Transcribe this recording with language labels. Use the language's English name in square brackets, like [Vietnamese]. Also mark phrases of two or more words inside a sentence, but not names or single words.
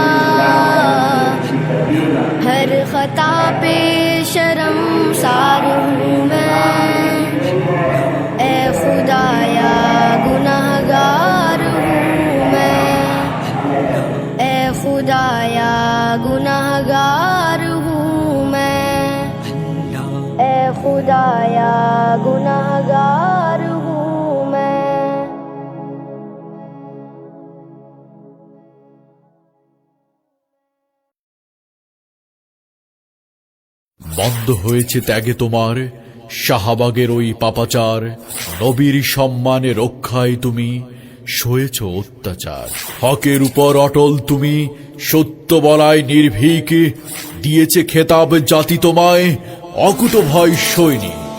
[Urdu] ہر خطا پہ شرمسار ہوں میں، اے خدایا گنہگار ہوں میں، اے خدایا گنہگار ہوں میں، اے خدایا گنہگار ہوں میں۔ [Bangla] বন্ধ হয়েছে ত্যাগে তোমার শাহবাগের ওই পাপাচার, নবীর সম্মানে রক্ষায় তুমি সয়েছ অত্যাচার, হকের উপর অটল তুমি সত্য বলায় নির্ভীক, দিয়েছে খেতাব জাতি তোমায় অকুত ভয় সৈনিক।